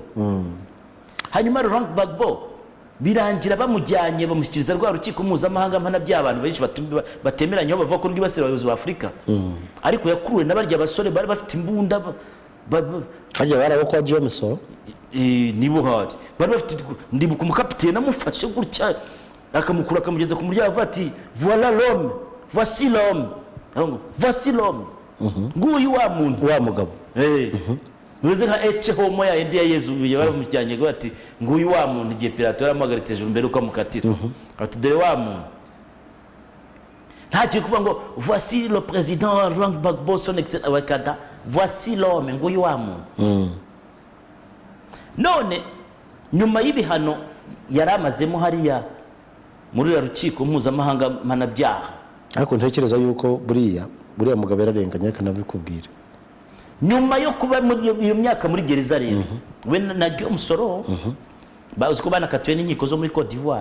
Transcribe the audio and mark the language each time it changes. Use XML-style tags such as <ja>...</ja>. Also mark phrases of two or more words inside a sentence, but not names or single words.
<rw>Hanyuma Laurent Gbagbo birangira bamujyanye bamushyikiriza rwa rukiko mpuzamahanga mpana by'abantu benshi batemeranya aho bavuga ko rwibasira abayobozi ba Afurika, ariko yakuruwe n'abarya basore bari bafite imbunda hajya barabo kwa James nibo hari bari bafite, ndibuka umukapiteni amufashe gutya akamukura akamugeza ku muryango avuga ati</rw> <fr>voilà l'homme, voici l'homme, voici l'homme,</fr> <rw>nguyu wa muntu wa mugabo Nuze nka</rw> <la>ece homo</la> <rw>ya indi ya Yezu bari mujyanye ngo ati nguyu wa muntu igihe Pilato yaramuhagaritse hejuru mbere uko amukatira ati dore wa muntu nta kuvuga ngo</rw> <fr>voici le président Laurent Gbagbo son excellence Awakada, voici l'homme,</fr> <rw>nguyu wa muntu. None nyuma y'ibihano yaramazemo hariya muri rukiko mpuzamahanga mpanabyaha, ariko ntekereza yuko buriya mugabo yararenganye reka nabikubwire. Nyuma yo kuba muri iyo myaka muri gereza rero we na Guillaume Soro bazi ko banakatiwe n'inkiko zo muri Côte d'Ivoire,</rw>